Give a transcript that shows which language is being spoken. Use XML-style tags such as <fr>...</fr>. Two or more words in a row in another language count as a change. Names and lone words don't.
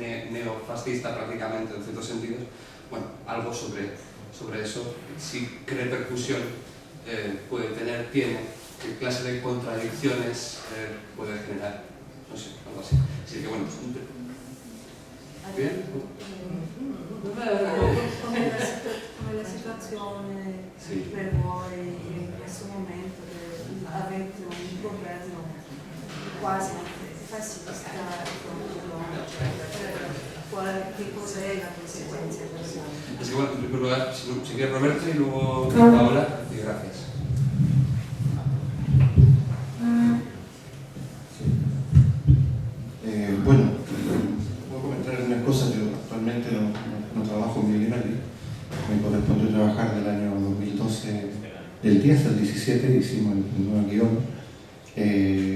<es>Neofascista prácticamente en ciertos sentidos. Bueno, algo sobre eso, qué repercusión puede tener, tiene, qué clase de contradicciones puede generar, no sé, algo así. Así que bueno, ¿bien?</es> <it>Come la situazione per voi in questo momento, avete un governo quasi fascista, che cos'è la conseguenza per voi?</it> <es>Así que bueno, en primer lugar, si quiere Roberto y luego Paola, y gracias. Bueno, voy a comentar algunas cosas. Yo actualmente no trabajo en Bilinali. Me correspondió trabajar del año 2012, del 10 al 17, hicimos el nuevo guión.</es>